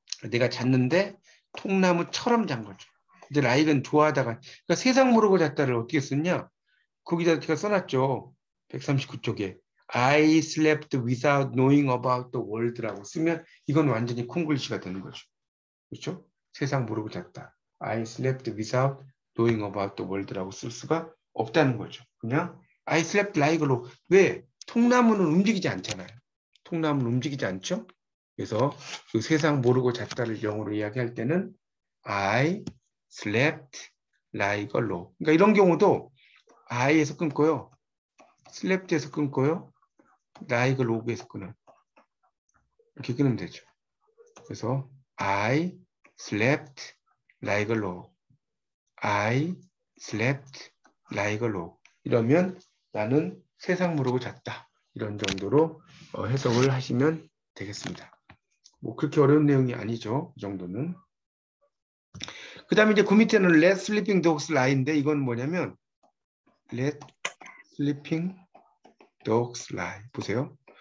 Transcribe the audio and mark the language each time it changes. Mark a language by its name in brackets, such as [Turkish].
[Korean] 내가 잤는데 통나무처럼 잔 거죠. 이제 like은 좋아하다가 그러니까 세상 모르고 잤다를 어떻게 썼냐? 거기다 제가 써놨죠. 139쪽에 I slept without knowing about the world 라고 쓰면 이건 완전히 콩글리시가 되는 거죠. 그렇죠? 세상 모르고 잤다. [English] I slept without knowing about the world라고 쓸 수가 없다는 거죠. 그냥 I slept like a log. 왜? [Korean] 통나무는 움직이지 않잖아요. 통나무는 움직이지 않죠? 그래서 그 세상 모르고 잤다를 영어로 이야기할 때는 I slept like a log. 그러니까 이런 경우도 I에서 끊고요. slept에서 끊고요. [English] like a log에서 끊어요. [Korean] 이렇게 끊으면 되죠. [English] 그래서 I slept like a log. I slept like a log. [Korean] 이러면 나는 세상 모르고 잤다. 이런 정도로 해석을 하시면 되겠습니다. 뭐 그렇게 어려운 내용이 아니죠. 이 정도는. 그 다음에 이제 그 밑에는 let sleeping dogs lie 인데 이건 뭐냐면 let sleeping dogs lie. 보세요.